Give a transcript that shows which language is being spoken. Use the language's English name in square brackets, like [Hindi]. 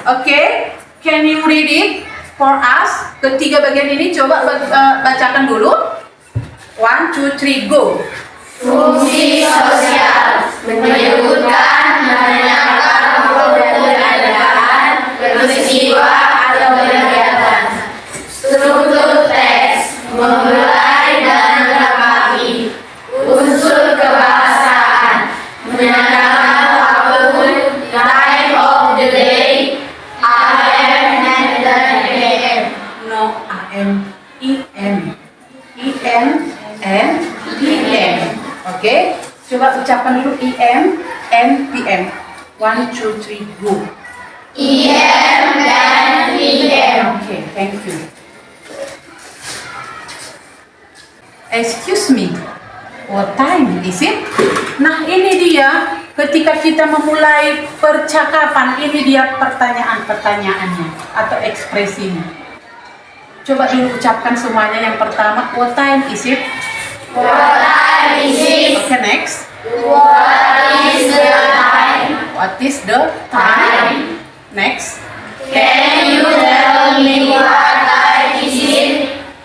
[English] Okay, can you read it for us? [Indonesian] Ketiga bagian ini coba bacakan dulu. [English] 1, 2, 3, go. [Indonesian] Fungsi sosial menyebutkan, menanyakan keberadaan, peristiwa atau kegiatan. Struktur teks memulai dan menanggapi. Unsur kebahasaan menyatakan waktu, [English] time of the day, [Indonesian] AM dan PM. [English] No, AM, EM, EM and PM. [Indonesian] Oke, coba ucapkan dulu [English] EM and PM. 1, 2, 3, go. [Indonesian] EM dan PM. [English] Oke, thank you. Excuse me, what time is it? [Indonesian] Nah, ini dia ketika kita memulai percakapan, ini dia pertanyaan-pertanyaannya atau ekspresinya. Coba dulu ucapkan semuanya. Yang pertama, [English] what time is it? What time is it? Okay, next. What is the time? What is the time? Next. Can you tell me what time is it?